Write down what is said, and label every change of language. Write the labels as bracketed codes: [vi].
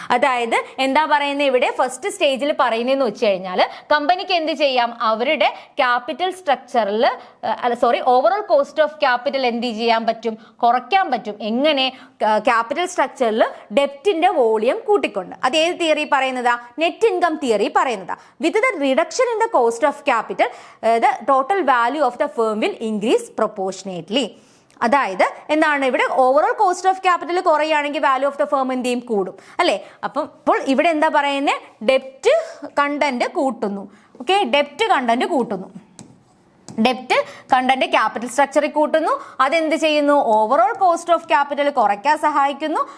[ml] അതായത് എന്താ പറയുന്നത് ഇവിടെ ഫസ്റ്റ് സ്റ്റേജിൽ പറയുന്നതെന്ന് വെച്ച് കഴിഞ്ഞാൽ കമ്പനിക്ക് എന്ത് ചെയ്യാം, അവരുടെ ക്യാപിറ്റൽ സ്ട്രക്ചറിൽ ഓവറോൾ കോസ്റ്റ് ഓഫ് ക്യാപിറ്റൽ എന്ത് ചെയ്യാൻ പറ്റും, കുറയ്ക്കാൻ പറ്റും. എങ്ങനെ, ക്യാപിറ്റൽ സ്ട്രക്ചറിൽ ഡെപ്റ്റിന്റെ വോളിയം കൂട്ടിക്കൊണ്ട്. അത് ഏത് തിയറി പറയുന്നതാ, നെറ്റ് ഇൻകം തിയറി പറയുന്നതാ. [en] With the reduction in the cost of capital, the total value of the firm will increase proportionately. [ml] അതായത് എന്താണ്, ഇവിടെ ഓവറോൾ കോസ്റ്റ് ഓഫ് ക്യാപിറ്റൽ കുറയുകയാണെങ്കിൽ വാല്യൂ ഓഫ് ദ ഫേം എന്ത് ചെയ്യും, കൂടും അല്ലെ. അപ്പോൾ ഇവിടെ എന്താ പറയുന്നത്, ഡെപ്റ്റ് കണ്ടന്റ് കൂട്ടുന്നു. ഓക്കെ, ഡെപ്റ്റ് കണ്ടന്റ് കൂട്ടുന്നു. ഡെപ്റ്റ് കണ്ടന്റ് ക്യാപിറ്റൽ സ്ട്രക്ചറിൽ കൂട്ടുന്നു. അതെന്ത് ചെയ്യുന്നു, ഓവറോൾ കോസ്റ്റ് ഓഫ് ക്യാപിറ്റൽ കുറയ്ക്കാൻ സഹായിക്കുന്നു.